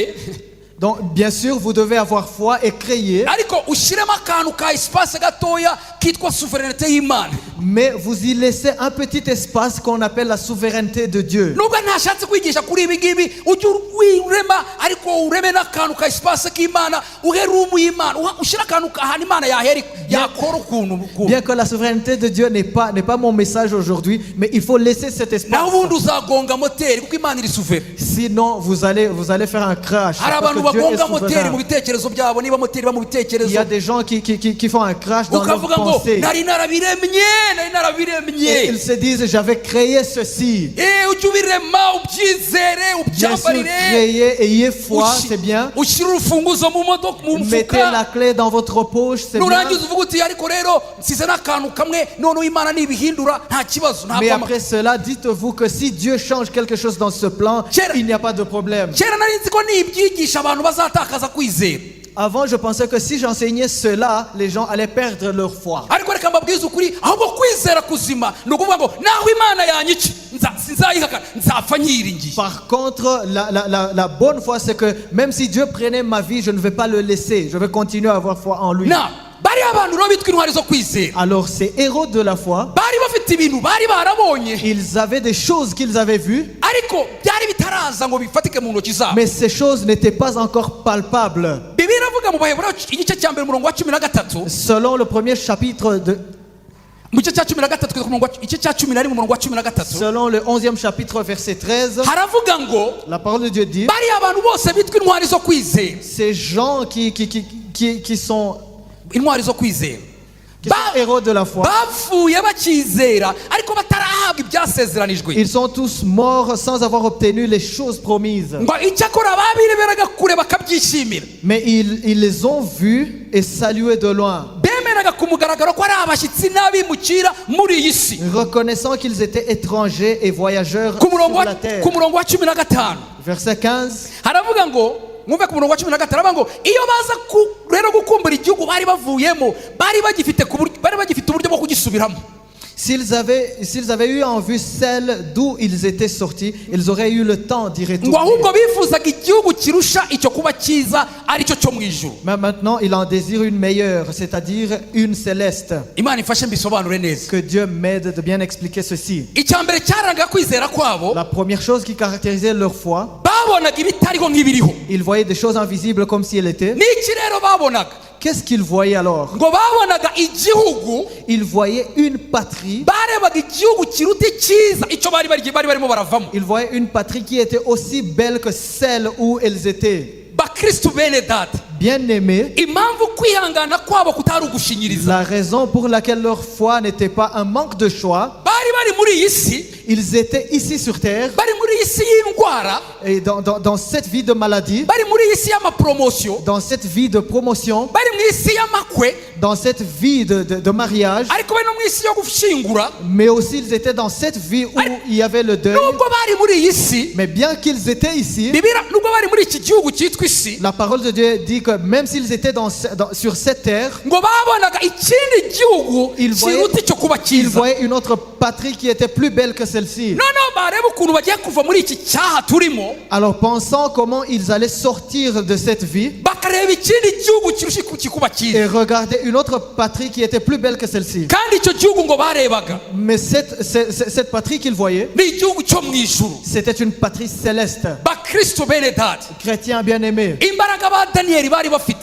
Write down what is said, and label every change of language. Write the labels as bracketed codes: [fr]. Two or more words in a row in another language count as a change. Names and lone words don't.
[fr] Donc, bien sûr, vous devez avoir foi et créer, [rw] ariko ushyiremo akantu ka espace gatoya kitwa souveraineté y'imana [fr] mais vous y laissez un petit espace qu'on appelle la souveraineté de Dieu. [rw] nubwo ntashatse kwigisha kuri ibi ngibi ujye wirema ariko ureme n'akantu ka espace k'imana uhe rumu y'imana ushyire akantu ahantu imana yakora ukuntu [fr] Bien que la souveraineté de Dieu n'est pas mon message aujourd'hui, mais il faut laisser cet espace. [rw] naho ubundi uzagonga moteri kuko imana iri souverain [fr] Sinon, vous allez faire un crash. [rw] hari abantu [fr] Dieu est [rw] bagonga moteri mu [fr] souverain. [rw] bitekerezo byabo niba moteri iba mu [fr] Il [rw] bitekerezo [fr] y a des gens qui font un crash dans leurs [rw] ukavuga ngo [fr] pensées. [rw] nari narabiremye [fr] Et [rw] narabiremye [fr] ils se disent, j'avais créé ceci. [rw] ujye ubirema ubyizere [fr] Bien sûr, [rw] ubyambarire [fr] créez, ayez foi, c'est bien. [rw] ushyire urufunguzo mu modoka mu [fr] Mettez la [rw] mufuka [fr] clé dans votre poche, c'est bien. [rw] nurangiza uvuga uti ariko rero nsize n'akantu kamwe noneho imana nibihindura nta kibazo [fr] Mais [rw] ntabwo [fr] après cela, dites-vous que si Dieu change quelque chose dans ce plan, Cher- il n'y a pas de problème. [rw] kera nari nzi ko nibyigisha abantu bazatakaza kwizera [fr] Avant, je pensais que si j'enseignais cela, les gens allaient perdre leur foi. [rw] ariko reka mbabwize ukuri ahubwo kwizera kuzima ni ukuvuga ngo naho imana yanyica sinzayihakana nzapfa nyiringiye [fr] Par contre, la bonne foi, c'est que même si Dieu prenait ma vie, je ne vais pas le laisser. Je vais continuer à avoir foi en lui. [rw] na bari abantu rero bitwa intwari zo kwizera [fr] Alors, ces héros de la foi, [rw] bari bafite ibintu bari barabonye [fr] ils avaient des choses qu'ils avaient vues, [rw] ariko byari bitaraza ngo bifatike mu ntoki zabo [fr] mais ces choses n'étaient pas encore palpables. [rw] bibiliya iravuga mu baheburayo igice cya mbere umurongo wa 13 [fr] Selon le premier chapitre [rw] mu gice cya 13 kugeza ku murongo wa igice cya 11 umurongo wa 13 [fr] selon le 11e chapitre, verset 13, [rw] haravuga ngo [fr] la parole de Dieu dit, [rw] bari abantu bose bitwa intwari zo kwizera [fr] ces gens qui sont [rw] intwari zo kwizera [fr] héros de la foi, [rw] bapfuye bakizera ariko batarahabwa ibyasezeranijwe [fr] ils sont tous morts sans avoir obtenu les choses promises. [rw] ngo icyakora babireberaga kure bakabyishimira [fr] Mais ils les ont vus et salués de loin, [rw] bemeraga ku mugaragaro ko ari abashyitsi n'abimukira muri iyi si [fr] reconnaissant qu'ils étaient étrangers et voyageurs [rw] ku [fr] sur [rw] murongo [fr] la terre. [rw] ku murongo wa 15 [fr] Verset 15, [rw] haravuga ngo mwumve ku murongo wa 15 haravuga ngo iyo baza rero gukumbura igihugu bari bavuyemo bari bagifite uburyo bwo kugisubiramo [fr] s'ils avaient eu en vue celle d'où ils étaient sortis, ils auraient eu le temps d'y [rw] ngo [fr] retourner. [rw] ahubwo bifuzaga igihugu kirusha icyo kuba cyiza aricyo cyo mu ijuru [fr] Mais maintenant, il en désire une meilleure, c'est-à-dire une céleste. [rw] imana ifashe mbisobanure neza [fr] Que Dieu m'aide de bien expliquer ceci. [rw] icya mbere cyarangaga kwizera kwabo [fr] La première chose qui caractérisait leur foi, [rw] babonaga ibitariho nk'ibiriho [fr] ils voyaient des choses invisibles comme si elles étaient. [rw] n'iki rero babonaga [fr] Qu'est-ce qu'ils voyaient alors? [rw] ngo babonaga igihugu [fr] Ils voyaient une patrie. [rw] barebaga igihugu kiruta icyiza icyo bari barimo baravamo [fr] Ils voyaient une patrie qui était aussi belle que celle où elles étaient. [rw] bakristu bene data [fr] Bien-aimés, [rw] impamvu kwihangana kwabo kutari ugushinyiriza [fr] la raison pour laquelle leur foi n'était pas un manque de choix, [rw] bari muri iyi si [fr] ils étaient ici sur terre [rw] bari muri iyi si y'indwara [fr] et dans cette vie de maladie, [rw] bari muri iyi si y'amapromosiyo [fr] dans cette vie de promotion, [rw] bari mu isi y'amakwe [fr] dans cette vie de mariage, [rw] ariko bari no mu isi yo gushyingura [fr] mais aussi ils étaient dans cette vie où il y avait le deuil. [rw] nubwo bari muri iyi si [fr] Mais bien qu'ils étaient ici, [rw] nubwo bari muri iki gihugu cyitwa isi [fr] la parole de Dieu dit que même s'ils étaient sur cette terre, [rw] ngo babonaga ikindi gihugu [fr] Ils voyaient- [rw] kiruta icyo kuba [fr] ils [rw] cyiza [fr] voyaient une autre patrie qui était plus belle que celle-ci. [rw] noneho bareba ukuntu bagiye kuva muri iki cyaha turimo [fr] Alors pensant comment ils allaient sortir de cette vie [rw] bakareba ikindi gihugu kirusha kikuba cyiza [fr] et regarder une autre patrie qui était plus belle que celle-ci. [rw] kandi icyo gihugu ngo barebaga [fr] Mais cette patrie qu'ils voyaient, [rw] ni igihugu cyo mu ijuru [fr] c'était une patrie céleste. [rw] bakristo bene data [fr] Chrétiens bien-aimés, [rw] imbaraga ba daniyeli bari bafite